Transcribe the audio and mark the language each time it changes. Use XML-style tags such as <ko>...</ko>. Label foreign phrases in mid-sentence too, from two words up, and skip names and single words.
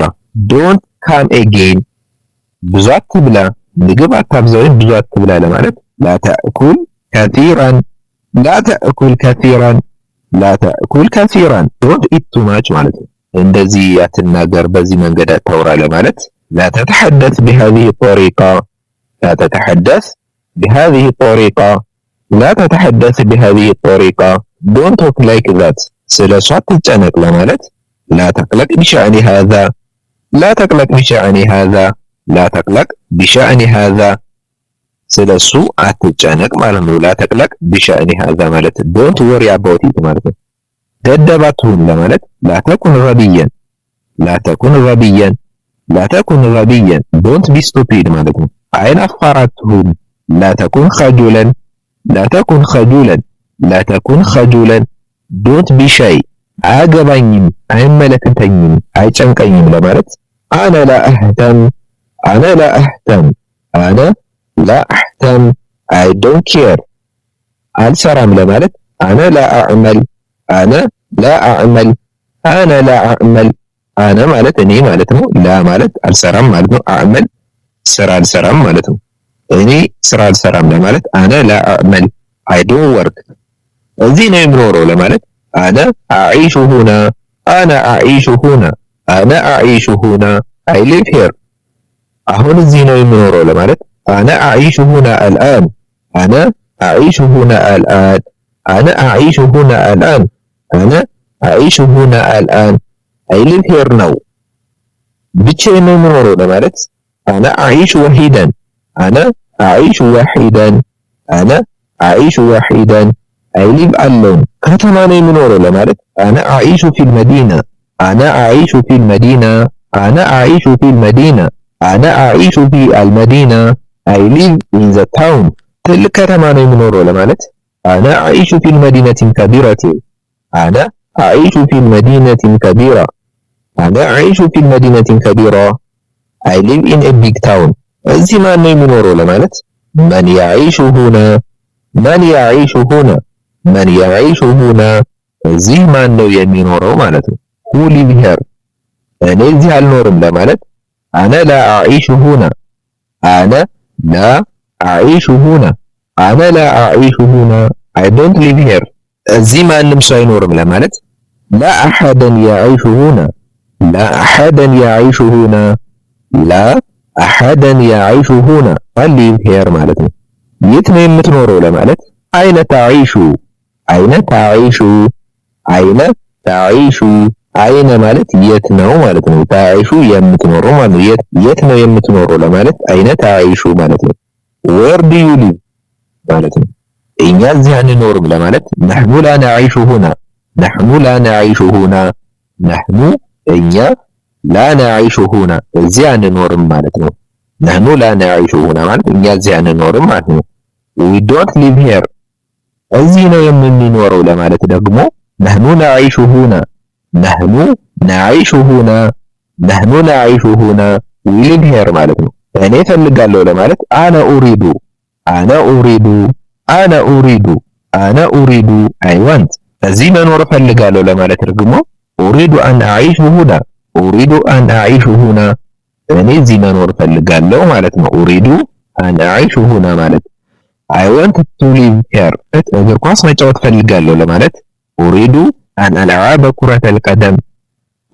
<en>don't come again</en> <am>ብዙ አትብላ ምግብ አታብዛ ወይም ብዙ አትብላ ለማለት</am> <ar>لا تأكل كثيراً لا تأكل كثيراً لا تأكل كثيراً</ar> <en>don't eat too much</en> <am>ማለት ነው። እንደዚህ አትናገር በዚህ መንገድ አታውራ ለማለት</am> <ar>لا تتحدث بهذه الطريقة لا تتحدث بهذه الطريقة لا تتحدث بهذه الطريقة</ar> <en>don't talk like that</en> <am>ስለሱ አትጨነቅ ለማለት</am> <ar>لا تقلق بشأن هذا لا تقلق بشأن هذا لا تقلق بشأن هذا</ar> <am>ስለሱ አትጨነቅ ማለት ነው።</am> <ar>لا تقلق بشأن هذا</ar> <am>ማለት</am> <en>don't worry about it</en> <am>ማለት ነው። ደደብ አትሁን ለማለት</am> <ar>لا تكن غبيا لا تكن غبيا لا تكن غبيا</ar> <en>don't be stupid</en> <am>ማለት ነው። አይን አፋር አትሁን</am> <ar>لا تكن خجولا لا تكن خجولا لا تكن خجولا</ar> <en>don't be shy</en> <am>አያገባኝም አይመለከተኝም አይጨንቀኝም ለማለት</am> <ar>أنا لا أهتم أنا لا أهتم أنا لا أهتم</ar> <en>I don't care</en> <am>አልሰራም ለማለት</am> <ar>أنا لا أعمل أنا لا أعمل أنا لا أعمل أنا</ar> <am>ማለት እኔ ማለት ነው። ላ ማለት አልሰራም ማለት ነው።</am> <ar>أعمل</ar> <am>ስራ አልሰራም ማለት ነው። እኔ ስራ አልሰራም ለማለት</am> <ar>أنا لا أعمل</ar> <en>I don't work</en> <am>እዚህ ነው የምኖረው ለማለት</am> <ar>أنا أعيش هنا أنا أعيش هنا أنا أعيش هنا</ar> <en>I live here</en> <am>አሁን እዚህ ነው የምኖረው ለማለት</am> <ar>أنا أعيش هنا الآن أنا أعيش هنا الآن أنا أعيش هنا الآن أنا أعيش هنا الآن</ar> <en>I live here now</en> <am>ብቻዬን ነው የምኖረው ለማለት</am> <ar>أنا أعيش وحيدا أنا أعيش وحيدا أنا أعيش وحيدا</ar> <en>I live</en> <ar>alone</ar> <am>ከተማ ነው የምኖረው ለማለት</am> <ar>أنا أعيش في المدينة أنا أعيش في المدينة أنا أعيش في المدينة أنا أعيش في المدينة</ar> <en>I live in the town</en> <am>ትልቅ ከተማ ነው የምኖረው ለማለት</am> <ar>أنا أعيش في المدينة كبيرة أنا أعيش في المدينة كبيرة أنا أعيش في المدينة كبيرة</ar> <en>I live in a big town</en> <am>እዚህ ማን ነው የሚኖረው ለማለት</am> <ar>من يعيش هنا من يعيش هنا من يعيش هنا</ar> <am>እዚህ ማን ነው የሚኖረው ማለት ነው።</am> <en>who live here</en> <am>እኔ እዚህ አልኖርም ለማለት</am> <ar>أنا لا أعيش هنا أنا لا أعيش هنا أنا لا أعيش هنا</ar> <en>I don't live here</en> <am>እዚህ ማንም ሰው አይኖርም ለማለት</am> <ar>لا أحدا يعيش هنا لا أحدا يعيش هنا لا أحدا يعيش هنا</ar> <en>I live here</en> <am>ማለት ነው። የት ነው የምትኖረው ለማለት</am> <ar>أين تعيش أين تعيش أين تعيش</ar> <am>أين ማለት የት ነው ማለት ነው። تعيش የምትኖረው ማለት ነው። የት ነው የምትኖረው ለማለት</am> <ar>أين تعيش</ar> <am>ማለት ነው።</am> <en>where do you live</en> <am>ማለት ነው። እኛ እዚህ አንኖርም ለማለት</am> <ar>نحن لا نعيش هنا نحن لا نعيش هنا نحن</ar> <am>እኛ</am> <ar>لا نعيش هنا</ar> <am>እዚህ አንኖርም ማለት ነው።</am> <ar>نحن لا نعيش هنا</ar> <am>ማለት እኛ እዚህ አንኖርም ማለት ነው።</am> <en>we don't live here</en> <am>እዚህ ነው የምንኖረው ለማለት ደግሞ</am> <ar>نحن نعيش هنا نحن نعيش هنا نحن نعيش هنا</ar> <en>we live here</en> <am>ማለት ነው። እኔ ፈልጋለሁ ለማለት</am> <ar>أنا أريد أنا أريد أنا أريد أنا أريد</ar> <en>I want</en> <am>እዚህ መኖር ፈልጋለሁ ለማለት ደግሞ</am> <ar>أريد أن أعيش هنا أريد أن أعيش هنا</ar> <am>እኔ እዚህ መኖር ፈልጋለሁ ማለት ነው።</am> <ar>أريد أن أعيش هنا ማለት</ar> <en>I want to live here</en> <am>እግር ኳስ መጫወት ፈልጋለሁ ለማለት</am> <ar>أريد أن ألعب كرة القدم أريد</ar>